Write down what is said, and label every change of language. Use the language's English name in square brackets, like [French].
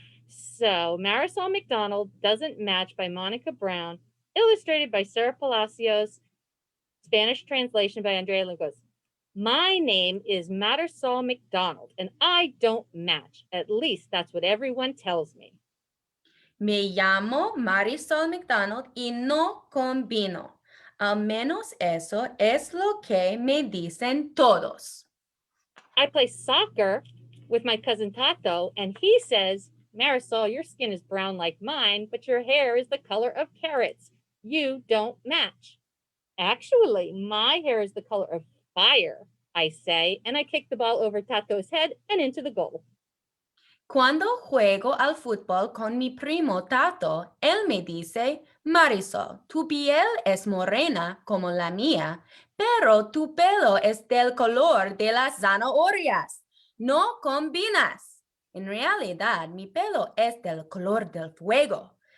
[English] So Marisol McDonald Doesn't Match by Monica Brown, illustrated by Sarah Palacios, Spanish translation by Andrea Lugos. My name is Marisol McDonald, and I don't match. At least that's what everyone tells me. [Spanish] Me llamo Marisol McDonald y no combino. Al menos eso es lo que me dicen todos. [English] I play soccer with my cousin Tato, and he says, Marisol, your skin is brown like mine, but your hair is the color of carrots. You don't match. Actually, my hair is the color of fire, I say, and I kick the ball over Tato's head and into the goal. [Spanish] Cuando juego al fútbol con mi primo Tato, él me dice, Marisol, tu piel es morena como la mía, pero tu pelo es del color de las zanahorias. No combinas. En realidad, mi pelo es del color del fuego.